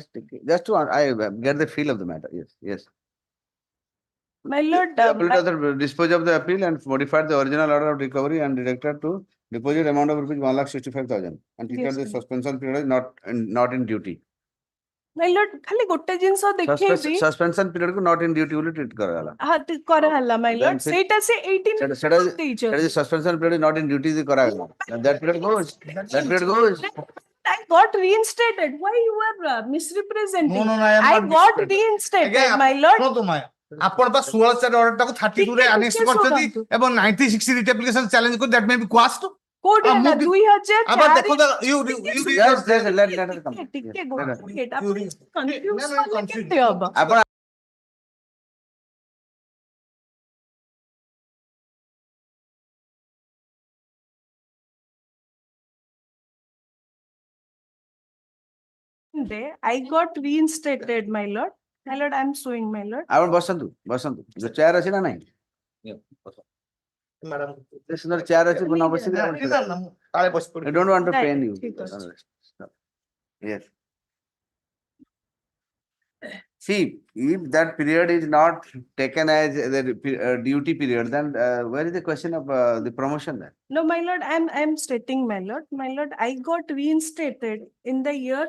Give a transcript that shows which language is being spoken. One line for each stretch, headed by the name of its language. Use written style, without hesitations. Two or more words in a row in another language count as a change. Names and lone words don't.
English: Just to I get the feel of the matter. Yes. my lord, The dispose of the appeal and modified the original order of recovery and directed to deposit amount of rupees 1,65,000 and declared the Yes, suspension period is not in duty. my lord,
Odia: ଖାଲି ଗୋଟେ ଜିନିଷ ଦେଖେଇବି।
English: Suspension period को not in duty ବୋଲି treat କରାଗଲା।
Odia: ହଁ କରାହେଲା
English: my lord, Then
Odia: ସେଇଟା ସେ 18 ସେଟା ଦେଇଛନ୍ତି।
English: is suspension period is not in duty କରାଗଲା। That period goes. I got reinstated. Why you are misrepresenting? No, I am I not got misrepresenting. reinstated, Again, my lord.
Odia: ଶୁଣନ୍ତୁ ମାୟା, ଆପଣ ବା 16 ଅର୍ଡର ଟାକୁ 32 ରେ ଆନେକ୍ସ କରିଛନ୍ତି ଏବଂ 96
English: writ application challenge
Odia: କରି
English: that may be quashed.
Odia: କୋଉଠି ହେଲା 2004
English: Just let her come.
Odia: ଟିକେ
English: Yes,
Odia: ଗୋଟେ
English: let her. minute,
Odia: ଆପଣ confuse କଲେ କେମିତି ହବ? ଆପଣ
English: Day, I got reinstated, my lord. My lord, I am suing, my lord.
Odia: ଆପଣ ବସନ୍ତୁ ଯୋଉ ଚେୟାର ଅଛି ନା ନାଇଁ ସେ ସୁନ୍ଦର ଚେୟାର ଅଛି ନ ବସିକି
English: I don't want to Right, pain you.
Odia: ଠିକ ଅଛି।
English: Yes. See, if that period is not taken as the duty period, then where is the question of the promotion then? No, my lord, I am stating, my lord. My lord, I got reinstated in the year.